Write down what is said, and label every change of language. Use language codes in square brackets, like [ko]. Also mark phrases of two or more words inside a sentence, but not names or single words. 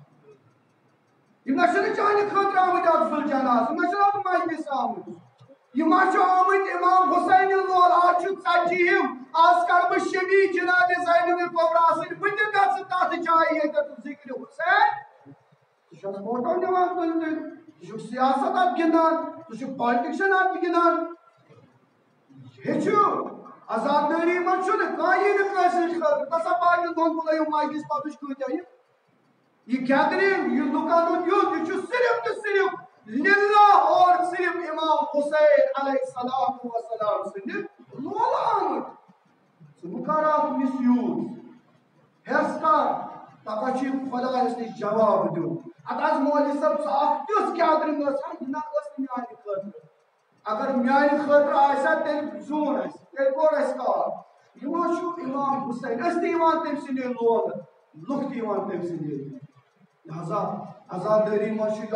[ks] یِم نہ چھِنہٕ چانہِ خٲطرٕ آمٕتۍ اَتھ سُلجاناہس یِم نہ چھِنہٕ اَتھ مجلس آمٕتۍ یِم ما چھِ آمٕتۍ اِمام حُسینہِ لول آز چھُ ژتجی ہِم آز کرٕ بہٕ شبی جنابِ زینب الکبریٰ سۭتۍ بہٕ تہِ گژھٕ تتھ جایہِ ییٚتٮ۪تھ ذِکرِ حُسین ژٕ چھُکھ فوٹو نِوان تُلنہٕ ژٕ چھُکھ سیاست اَتھ گِنٛدان ژٕ چھُکھ پالٹِکشن اَتھ گِنٛدان ہیٚچھِو آزادٲری منٛز چھُنہٕ کانٛہہ یی نہٕ کٲنٛسہِ ہٕنٛدِ خٲطرٕ تسا باقین دۄن بُلٲیِو مجلس پتہٕ وٕچھ کۭتیاہ یہِ گیدرِنگ یہِ لُکن ہُنٛد یُتھ یہِ چھُ صرف تہٕ صرف للہ اور صرف امام حُسین [ar] علیہ الصلوۃ والسلام [ks] سٕنٛدِ لولہٕ آمٕتۍ ژٕ مہٕ کر اَتھ مِس یوٗز ہٮ۪س کر پگاہ چھُے خۄدایس نِش جواب دیُن اَدٕ حظ مولوی صٲب ژٕ اکھ تِژھ گیدرِنگ ٲس ہا یہِ نہ ٲس نہٕ میانہِ خٲطرٕ اگر میانہِ خٲطرٕ آسہِ ہا تیٚلہِ زیوٗن اَسہِ تیٚلہِ کوٚر اَسہِ کار یہِ ما چھُ اِمام حُسین أسۍ تہِ یِوان تٔمۍ سٕنٛدے لولہٕ لُکھ تہِ یِوان تٔمۍ سٕنٛدے لہذا آزادٲری منٛز چھُ یہِ